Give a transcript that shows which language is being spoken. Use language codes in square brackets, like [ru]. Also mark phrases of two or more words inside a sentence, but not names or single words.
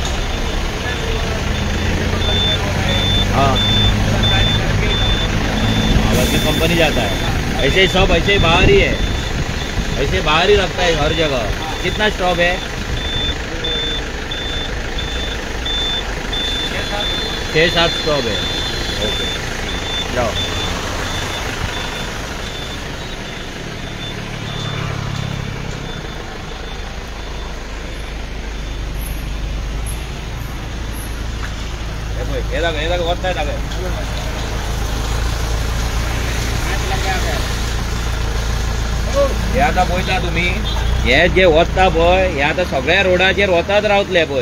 [hi] हाँ, बाकी कंपनी जाता है। ऐसे ही सब ऐसे ही बाहर ही है, ऐसे बाहर ही रखता है हर जगह। कितना स्टॉप है? 6-7 स्टॉप है। ओके, जाओ। [kok] येदा वरता आहे हे आता पळयता तुम्ही, हे जे वता पळय हे आता सगळ्या रोडाचेर वताच रावतले पळय।